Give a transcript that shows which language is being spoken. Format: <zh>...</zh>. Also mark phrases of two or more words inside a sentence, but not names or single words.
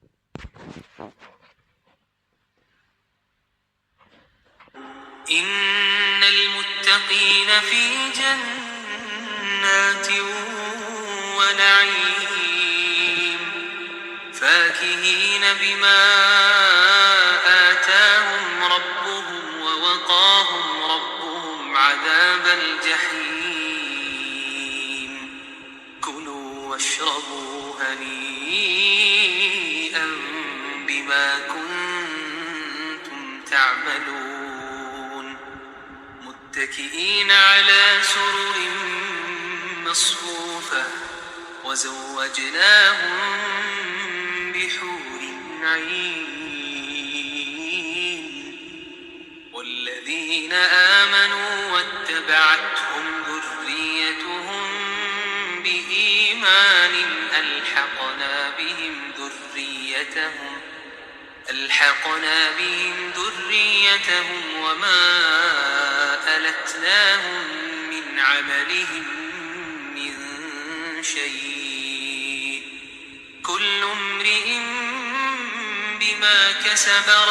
<ar>إن المتقين في جنات ونعيم فاكهين بما آتاهم ربهم ووقاهم ربهم عذاب الجحيم كلوا واشربوا هنيئا بما كنتم تعملون متكئين على سرر مصفوفة وزوجناهم بحور عين والذين آمنوا واتبعتهم ذريتهم بإيمان ألحقنا بهم ذريتهم وما ألتناهم من عملهم من شيء كل امرئ بما كسب</ar>